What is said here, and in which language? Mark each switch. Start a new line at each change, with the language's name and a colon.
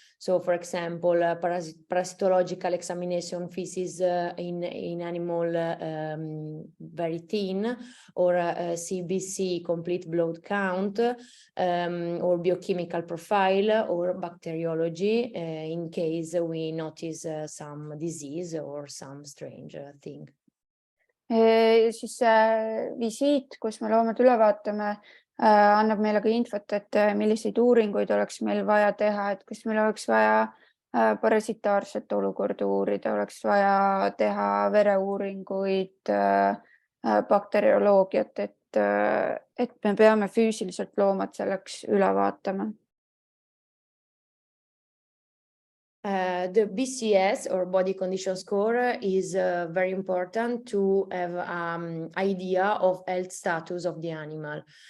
English: So, for example, parasitological examination feces in animal very thin, or CBC complete blood count, or biochemical profile, or bacteriology in case we notice some disease or some strange thing.
Estonian: Siis visiit, kus me loomad üle vaatame, annab meile ka infot, et milliseid uuringuid oleks meil vaja teha, et kas meil oleks vaja parasitaarset olukorda uurida, oleks vaja teha vereuuringuid, bakterioloogiat, et me peame füüsiliselt loomad selleks üle vaatama.
English: The BCS or body condition score is very important to have an idea of health status of the animal.